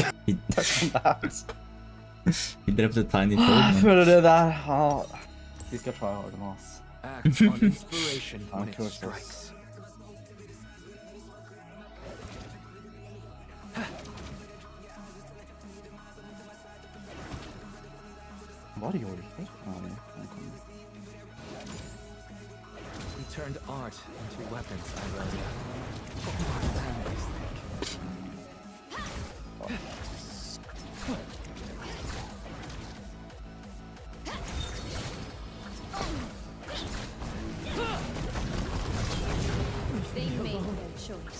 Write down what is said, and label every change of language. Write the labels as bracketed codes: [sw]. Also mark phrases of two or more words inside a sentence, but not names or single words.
[en] He drept a tiny toad. [no] Jeg man. føler det der. De skal [en] try hard [no] nå, ass. [en] Act on inspiration when it strikes. [no] Var det gjort riktigt? Ja, det kommer. [en] We turned art into weapons, Irelia. What will our families think? They made their choice.